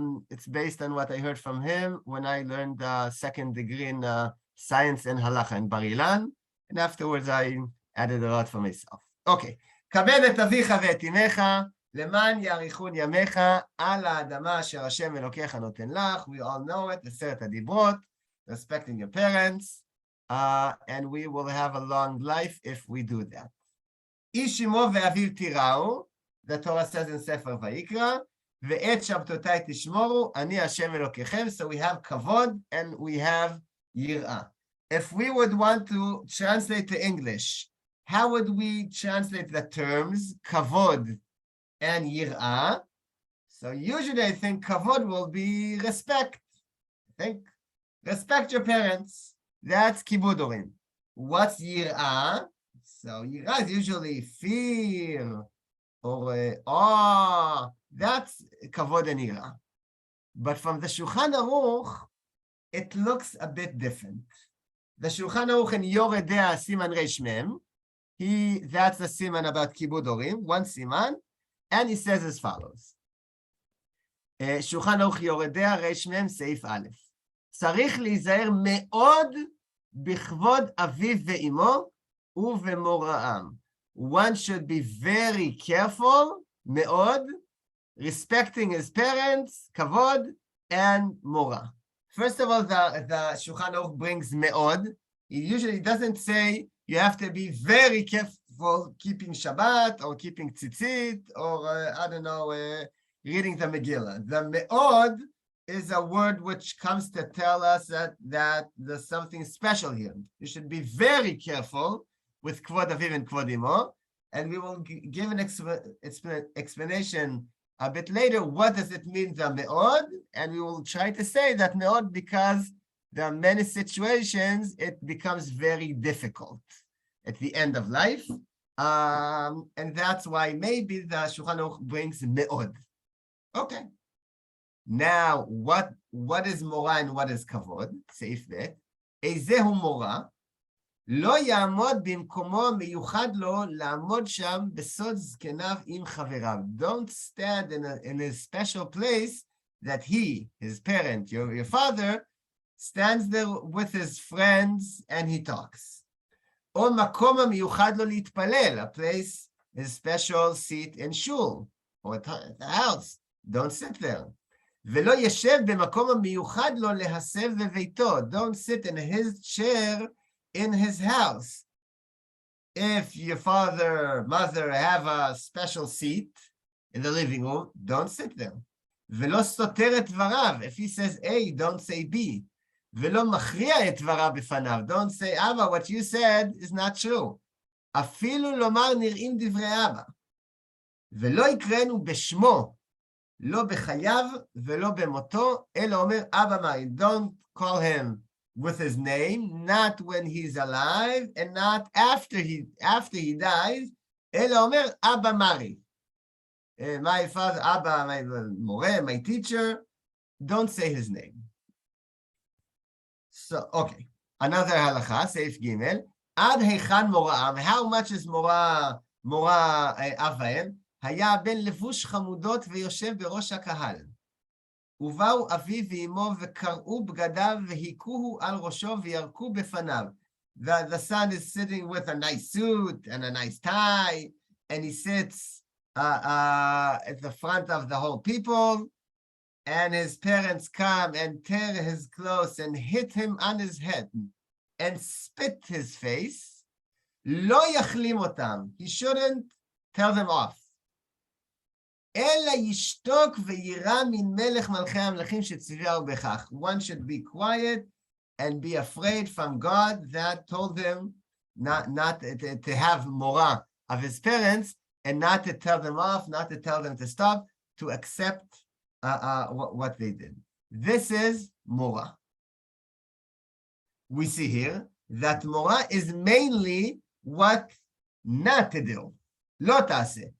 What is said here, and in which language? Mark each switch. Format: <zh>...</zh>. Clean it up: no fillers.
<en>It's based on what I heard from him when I learned the 2nd degree in science and halacha in Bar Ilan, and afterwards I added a lot for myself. Okay.</en> <he>כבד את אביך ואת אמך, למען יאריכון ימיך על האדמה אשר השם אלוקיך נותן לך.</he> <en>We all know it, עשרת הדיברות, respecting your parents, and we will have a long life if we do that.</en> <he>איש אמו ואביו תיראו,</he> <en>the Torah says in</en> <he>ספר ויקרא, ואת שבתותיי תשמורו, אני השם אלוקיכם.</he> <en>So we have כבוד and we have יראה. If we would want to translate to English, how would we translate the terms kavod and yir'ah? So usually I think kavod will be respect. I think respect your parents. That's kibudorim. What's yir'ah? So yir'ah is usually fear or awe. That's kavod and yir'ah. But from the Shulchan Aruch, it looks a bit different. The Shulchan Aruch in Yoredea Siman Reish Mem, that's the siman about kibud orim, one siman, and he says as follows. Shulchan Aruch Yoredea Reish Mem Seif Aleph.</en> <he>צריך להיזהר מאוד בכבוד אביו ואמו ובמוראם.</he> <en>One should be very careful, מאוד, respecting his parents, kavod, and mora. First of all, the Shulchan Aruch brings me'od. He usually doesn't say you have to be very careful keeping Shabbat or keeping tzitzit or, I don't know, reading the Megillah. The me'od is a word which comes to tell us that there's something special here. You should be very careful with Kvod Aviv and Kvod Imo, and we will give an explanation a bit later. What does it mean, the me'od? And we will try to say that me'od because there are many situations it becomes very difficult at the end of life. And that's why maybe the Shulchan Aruch brings me'od. Okay. Now, what is mora and what is kavod?</en> <he>סעיף ב' איזהו מורה, לא יעמוד במקומו מיוחד לו לעמוד שם בסוד זקניו עם חבריו.</he> <en>Don't stand in a special place that he, his parent, your father, stands there with his friends and he talks.</en> <he>או מקום המיוחד לו להתפלל,</he> <en>a place, a special seat in shul, or at the house. Don't sit there.</en> <he>ולא ישב במקום המיוחד לו להסב בביתו.</he> <en>Don't sit in his chair in his house. If your father, mother have a special seat in the living room, don't sit there.</en> <he>ולא סותר את דבריו.</he> <en>If he says A, don't say B.</en> <he>ולא מכריע את דבריו בפניו.</he> <en>Don't say, Abba, what you said is not true.</en> <he>אפילו לומר נראים דברי אבא. ולא יקראנו בשמו, לא בחייו ולא במותו, אלא אומר אבא מרי.</he> <en>Don't call him with his name, not when he's alive, and not after he dies,</en> <he>אלא אומר אבא מרי.</he> <en>My father, Abba, my more, my teacher, don't say his name. So, okay. Another halacha, Seif Gimel.</en> <he>Ad heichan moraam.</he> <en>How much is mora avaim?</en> <he>היה בן לבוש חמודות ויושב בראש הקהל. ובאו אביו ואמו וקרעו בגדיו והיכוהו על ראשו וירקו בפניו.</he> <en>The son is sitting with a nice suit and a nice tie, and he sits at the front of the whole people, and his parents come and tear his clothes and hit him on his head and spit his face.</en> <he>לא יחלים אותם.</he> <en>He shouldn't tell them off.</en> <he>אלא ישתוק וירא מן מלך מלכי המלכים שציווהו בכך.</he> <en>One should be quiet and be afraid from God that told him not to have mora of his parents and not to tell them off, not to tell them to stop, to accept what they did. This is mora. We see here that mora is mainly what not to do.</en> <he>לא תעשה.</he>